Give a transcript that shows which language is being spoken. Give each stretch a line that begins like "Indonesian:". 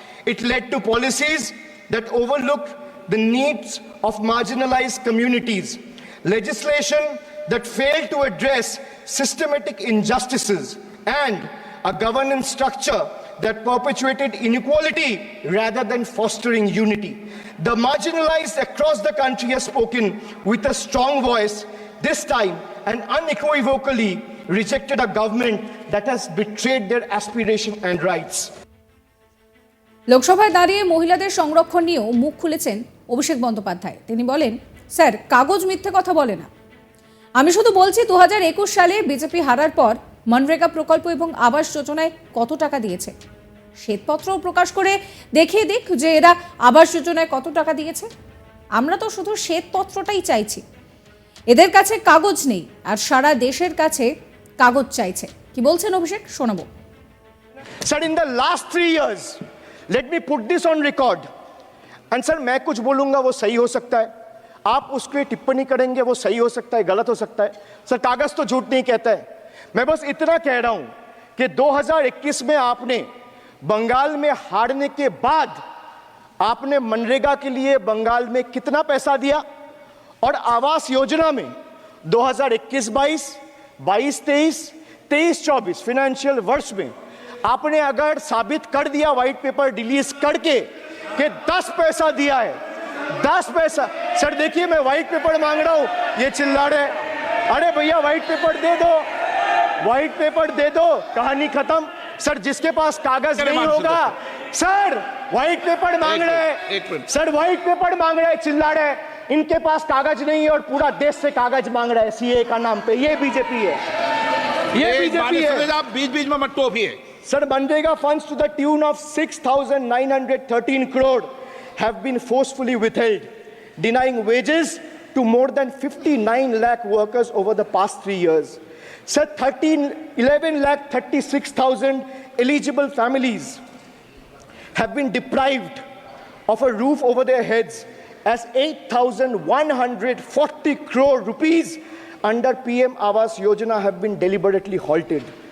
English: It led to policies that overlooked the needs of marginalized communities, legislation that failed to address systematic injustices, and a governance structure that perpetuated inequality rather than fostering unity. The marginalized across the country have spoken with a strong voice, this time and unequivocally rejected a government that has betrayed their aspiration and rights.
Bangla: লোকসভায় দাঁড়িয়ে মহিলাদের সংরক্ষণ নিয়েও মুখ খুলেছেন অভিষেক বন্দ্যোপাধ্যায়। তিনি বলেন, sir, কাগজ মিথ্যে কথা বলে না। আমি শুধু বলছি 2021 সালে বিজেপি হারার পর মনরেগা প্রকল্প এবং আবাস যোজনায় কত টাকা দিয়েছে। শ্বেতপত্রও প্রকাশ করে দেখিয়ে দিক যে এরা আবাস যোজনায় কত টাকা দিয়েছে। আমরা তো শুধু শ্বেতপত্রটাই চাইছি, এদের কাছে কাগজ নেই, আর সারা দেশের কাছে কাগজ চাইছে। কি বলছেন অভিষেক শোনাবো।
English: Sir, in the last 3 years, let me put this on record. And sir,
Hindi: मैं कुछ बोलूंगा वो सही हो सकता है, आप उसके टिप्पणी करेंगे वो सही हो सकता है, गलत हो सकता है। सर, कागज तो झूठ नहीं कहता है। मैं बस इतना कह रहा हूं कि 2021 में आपने बंगाल में हारने के बाद आपने मनरेगा के लिए बंगाल में कितना पैसा दिया, और आवास योजना में 2021-22, 22-23, 23-24 फाइनेंशियल वर्ष में आपने अगर साबित कर दिया व्हाइट पेपर रिलीज करके कि 10 पैसा दिया है, 10 पैसा। सर देखिए, मैं व्हाइट पेपर मांग रहा हूं, ये चिल्ला रहे, अरे भैया व्हाइट पेपर दे दो, व्हाइट पेपर दे दो, कहानी खत्म। सर, जिसके पास कागज नहीं होगा, सर व्हाइट पेपर मांग रहे एक मिनट। हैं, सर व्हाइट पेपर मांग रहे हैं, चिल्ला रहे हैं, इनके पास कागज नहीं है और पूरा देश से कागज मांग रहा है सीए का नाम पे। ये बीजेपी है, ये बीजेपी है। आप बीच बीच में मत टोकिए।
English: Sir, Manrega funds to the tune of 6,913 crore have been forcefully withheld, denying wages to more than 59 lakh workers over the past 3 years. Sir, 11 lakh 36,000 eligible families have been deprived of a roof over their heads as 8,140 crore rupees under PM Awas Yojana have been deliberately halted.